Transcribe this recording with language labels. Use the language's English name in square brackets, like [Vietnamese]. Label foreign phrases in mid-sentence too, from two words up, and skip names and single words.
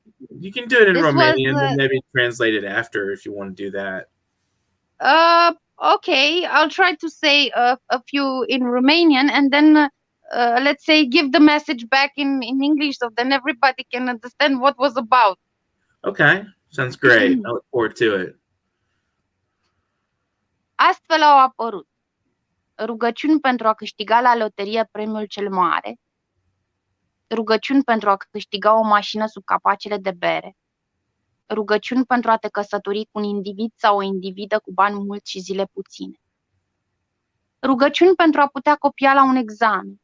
[English] You can do it in Romanian and maybe translate it after if you want to do that. Okay, I'll try to say a few in Romanian and then let's say give the message back in English so then everybody can understand what was about. Okay, sounds great. I look forward to it. [Romanian] Astfel au apărut rugăciuni pentru a câștiga la loterie premiul cel mare, rugăciuni pentru a câștiga o mașină sub capacele de bere, rugăciuni pentru a te căsători cu un individ sau o individă cu bani mulți și zile puține, rugăciuni pentru a putea copia la un examen.